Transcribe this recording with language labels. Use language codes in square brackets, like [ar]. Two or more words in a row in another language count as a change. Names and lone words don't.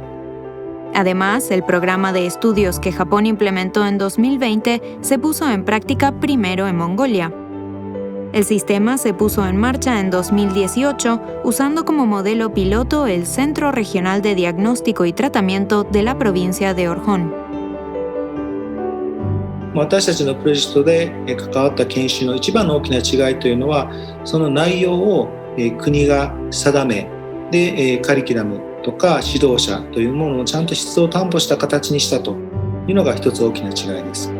[es] Además, el programa de estudios que Japón implementó en 2020 se puso en práctica primero en Mongolia. El sistema se puso en marcha en 2018 usando como modelo piloto el Centro Regional de Diagnóstico y Tratamiento de la provincia de Orkhon. [ja] 私たちのプロジェクトで関わった研修の一番の大きな違いというのは、その内容を国が定め、でカリキュラムとか指導者というものをちゃんと質を担保した形にしたというのが一つ大きな違いです。